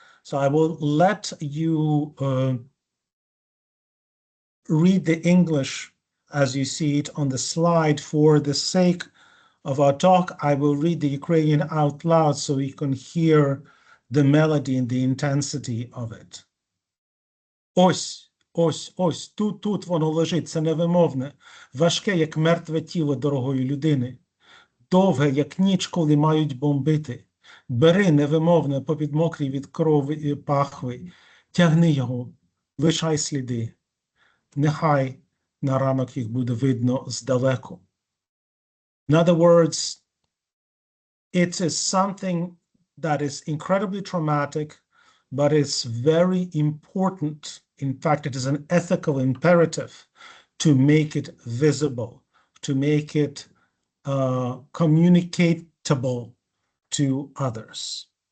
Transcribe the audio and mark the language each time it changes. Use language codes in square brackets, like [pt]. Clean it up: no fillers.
[en] So I will let you read the English as you see it on the slide. For the sake of our talk, I will read the Ukrainian out loud so you can hear the melody and the intensity of it. [uk] Ось, тут воно лежить, це невимовне, важке, як мертве тіло дорогої людини, довге, як ніч, коли мають бомбити. Бери невимовне попід мокрі від крові пахви, тягни його, лишай сліди. Нехай на ранок їх буде видно здалеку. [en] In other words, it is something that is incredibly traumatic, but it's very important. In fact, it is an ethical imperative to make it visible, to make it communicatable to others.